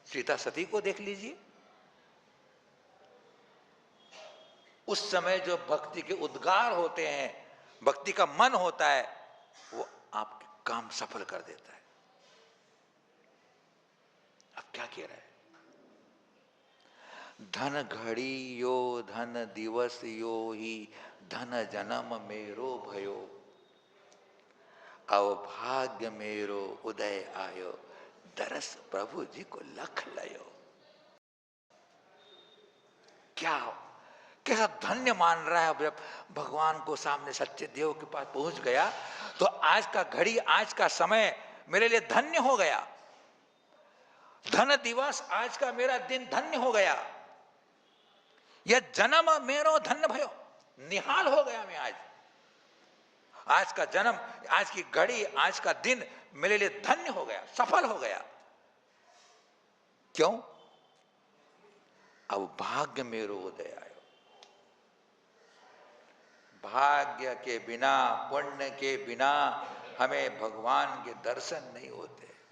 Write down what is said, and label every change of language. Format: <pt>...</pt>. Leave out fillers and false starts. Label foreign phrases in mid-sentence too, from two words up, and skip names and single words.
<hi>सीता सती को देख लीजिए, उस समय जो भक्ति के उद्गार होते हैं, भक्ति का मन होता है, वो आपके काम सफल कर देता है। अब क्या कह रहा है? धन घड़ी यो धन दिवस यो ही धन जन्म मेरो भयो, अवभाग्य मेरो उदय आयो, दरस प्रभु जी को लख लयो। क्या कैसा धन्य मान रहा है। जब भगवान को सामने सच्चे देव के पास पहुंच गया तो आज का घड़ी, आज का समय मेरे लिए धन्य हो गया। धन दिवस, आज का मेरा दिन धन्य हो गया। यह जन्म मेरो धन्य भयो, निहाल हो गया मैं आज। आज का जन्म, आज की घड़ी, आज का दिन मेरे लिए धन्य हो गया, सफल हो गया। क्यों? अब भाग्य मेरो उदय आयो। भाग्य के बिना, पुण्य के बिना हमें भगवान के दर्शन नहीं होते।</hi>